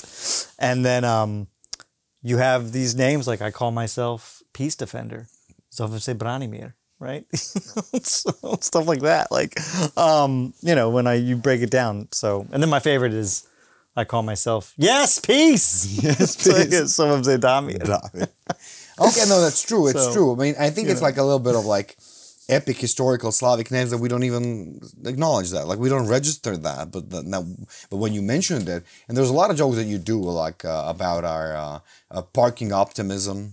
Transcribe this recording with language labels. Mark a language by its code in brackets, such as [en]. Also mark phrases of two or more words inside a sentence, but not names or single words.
[en] And then you have these names, like I call myself Peace Defender, [hr] Zovem se Branimir, [en] right? Stuff like that, like when you break it down. So, and then my favorite is I call myself Yes Peace. Yes Peace. [hr] Zovem se Damir. [en] Okay, no, that's true. It's true. I mean, I think it's like a little bit of like epic historical Slavic names that we don't even acknowledge that. Like, we don't register that. But when you mentioned it, and there's a lot of jokes that you do, like about our parking optimism.